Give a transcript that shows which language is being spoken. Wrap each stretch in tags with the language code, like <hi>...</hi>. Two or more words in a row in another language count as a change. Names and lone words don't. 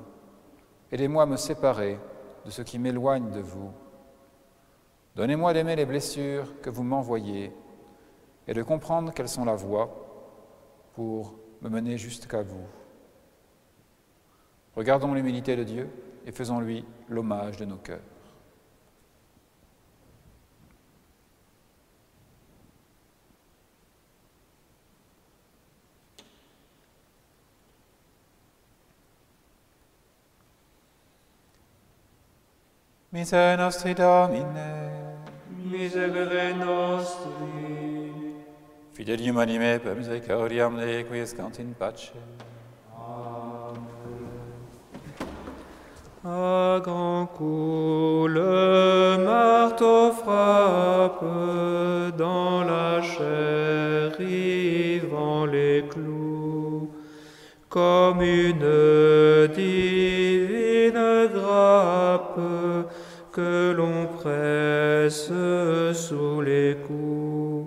<fr>Aidez-moi à me séparer de ce qui m'éloigne de vous. Donnez-moi d'aimer les blessures que vous m'envoyez et de comprendre quelles sont la voie pour me mener jusqu'à vous. Regardons l'humilité de Dieu et faisons-lui l'hommage de nos cœurs.</fr> <la>Miserere nostri Domine. Miserere nostri. Fidelium anime per misericordiam ne requiescant in pace.</la> <fr>À grands coups, le marteau frappe dans la chair, rivant les clous, comme une divine grappe que l'on presse sous les coups.</fr>